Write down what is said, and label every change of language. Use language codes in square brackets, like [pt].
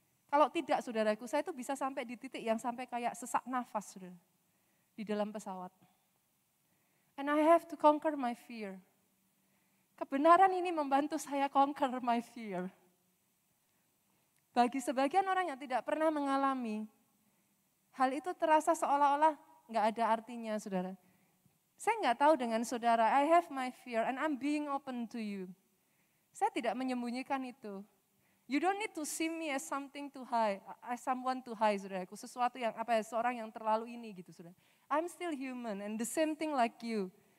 [id] Kalau tidak, saudaraku, saya itu bisa sampai di titik yang sampai kayak sesak nafas, saudara, di dalam pesawat. [en] And I have to conquer my fear. [id] Kebenaran ini membantu saya [en] conquer my fear. [id] Bagi sebagian orang yang tidak pernah mengalami, hal itu terasa seolah-olah nggak ada artinya, saudara. Saya nggak tahu dengan saudara, [en] I have my fear and I'm being open to you. [id] Saya tidak menyembunyikan itu. [en] You don't need to see me as something to hide, as someone to hide, saudaraku. [id] Sesuatu yang seorang yang terlalu ini gitu, saudara. [en] I'm still human and the same thing like you.